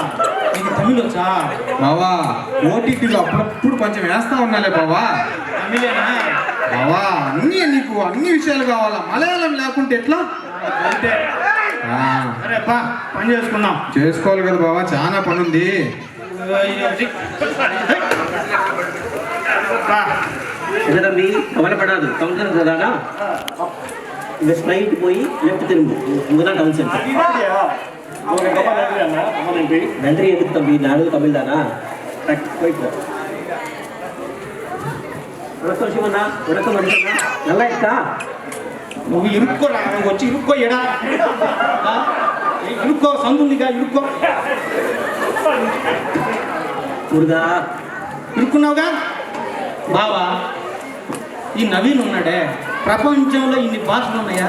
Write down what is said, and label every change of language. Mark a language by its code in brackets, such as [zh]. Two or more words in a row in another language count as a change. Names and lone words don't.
[te] నీకు తమిళ్ వచ్చా బావా? ఓటీటీలో అప్పుడప్పుడు కొంచెం వేస్తా ఉన్నాలే బావా. తమిళేనా బావా? నీకు అన్ని విషయాలు కావాలా, మలయాళం లేకుంటే ఎట్లా? అంతే. సరే బా, పని చేసుకుందాం. చేసుకోవాలి కదా బావా, చాలా పని ఉంది. [ta] என்ன தம்பி கவலைப்படாது, [en] town center [ta] தானா? இந்த ஸ்ட்ரைட் போய் லெஃப்ட் திரும்பு, இங்கதான் [en] town center. [ta] நன்றி எதுக்கு தம்பி, நானும் தமிழ் தானா? போயிட்டு வணக்கம் சிவண்ணா. வணக்கம் மனுஷண்ணா, நல்லா இருக்கா? [te] నువ్వు ఇరుక్కోరా, నువ్వు వచ్చి ఇరుక్కో. ఎడా ఇరుక్కో, సందుందిగా ఇరుక్కో. మురుగా ఇరుక్కున్నావుగా బావా. ఈ నవీన్ ఉన్నాడే, ప్రపంచంలో ఇన్ని భాషలు ఉన్నాయా?